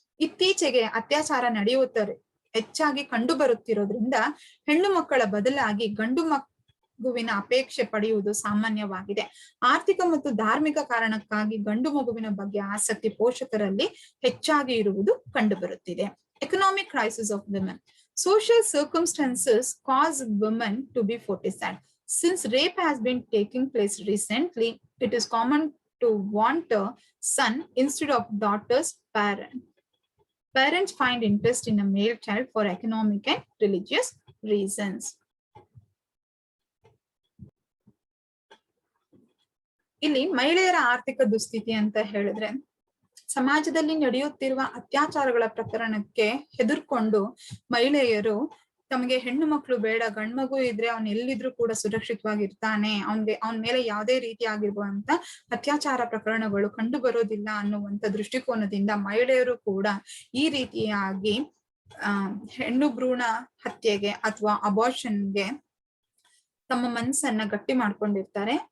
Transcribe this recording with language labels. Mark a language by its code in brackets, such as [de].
[kn] ಇತ್ತೀಚೆಗೆ ಅತ್ಯಾಚಾರ ನಡೆಯುತ್ತಾರೆ ಹೆಚ್ಚಾಗಿ ಕಂಡು ಬರುತ್ತಿರೋದ್ರಿಂದ ಹೆಣ್ಣು ಮಕ್ಕಳ ಬದಲಾಗಿ ಗಂಡು ಮಗುವಿನ ಅಪೇಕ್ಷೆ ಪಡೆಯುವುದು ಸಾಮಾನ್ಯವಾಗಿದೆ. ಆರ್ಥಿಕ ಮತ್ತು ಧಾರ್ಮಿಕ ಕಾರಣಕ್ಕಾಗಿ ಗಂಡು ಮಗುವಿನ ಬಗ್ಗೆ ಆಸಕ್ತಿ ಪೋಷಕರಲ್ಲಿ ಹೆಚ್ಚಾಗಿ ಇರುವುದು ಕಂಡುಬರುತ್ತಿದೆ. [en] Economic crisis of women. Social circumstances cause women to be foeticide. Since rape has been taking place recently, it is common to want a son instead of daughter's parent. Parents find interest in a male child for economic and religious reasons. [kn] ಇಲ್ಲಿ ಮಹಿಳೆಯರ ಆರ್ಥಿಕ ದುಸ್ಥಿತಿ ಅಂತ ಹೇಳಿದ್ರೆ, ಸಮಾಜದಲ್ಲಿ ನಡೆಯುತ್ತಿರುವ ಅತ್ಯಾಚಾರಗಳ ಪ್ರಕರಣಕ್ಕೆ ಹೆದರ್ಕೊಂಡು ಮಹಿಳೆಯರು ತಮಗೆ ಹೆಣ್ಣು ಮಕ್ಕಳು ಬೇಡ, ಗಂಡು ಮಗು ಇದ್ರೆ ಅವ್ನ್ ಎಲ್ಲಿದ್ರು ಕೂಡ ಸುರಕ್ಷಿತವಾಗಿರ್ತಾನೆ, ಅವನ ಮೇಲೆ ಯಾವುದೇ ರೀತಿಯಾಗಿರುವಂತ ಅತ್ಯಾಚಾರ ಪ್ರಕರಣಗಳು ಕಂಡು ಬರೋದಿಲ್ಲ ಅನ್ನುವಂತ ದೃಷ್ಟಿಕೋನದಿಂದ ಮಹಿಳೆಯರು ಕೂಡ ಈ ರೀತಿಯಾಗಿ ಹೆಣ್ಣು ಭ್ರೂಣ ಹತ್ಯೆಗೆ ಅಥವಾ ಅಬಾರ್ಷನ್ಗೆ ತಮ್ಮ ಮನಸ್ಸನ್ನ ಗಟ್ಟಿ ಮಾಡ್ಕೊಂಡಿರ್ತಾರೆ.